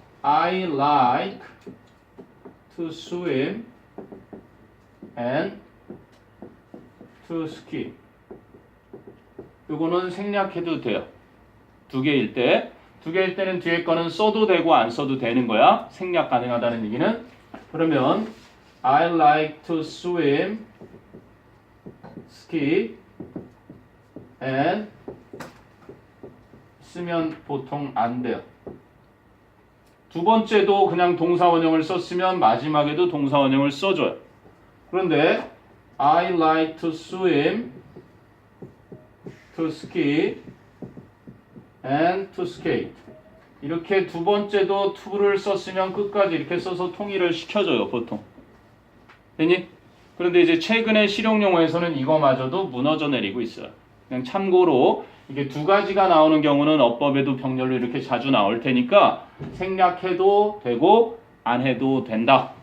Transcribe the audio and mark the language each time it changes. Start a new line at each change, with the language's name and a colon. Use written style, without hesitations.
English: I like to swim and to ski.
Korean: 이거는 생략해도 돼요. 두 개일 때는 뒤에 거는 써도 되고 안 써도 되는 거야. 생략 가능하다는 얘기는. 그러면
English: I like to swim, ski, and
Korean: 쓰면 보통 안 돼요. 두 번째도 그냥 동사 원형을 썼으면 마지막에도 동사 원형을 써줘요. 그런데
English: I like to swim, to ski, and to skate.
Korean: 이렇게 두 번째도 to를 썼으면 끝까지 이렇게 써서 통일을 시켜줘요, 보통. 됐니? 그런데 이제 최근에 실용용어에서는 이거마저도 무너져 내리고 있어요. 그냥 참고로 이게 두 가지가 나오는 경우는 어법에도 병렬로 이렇게 자주 나올 테니까 생략해도 되고 안 해도 된다.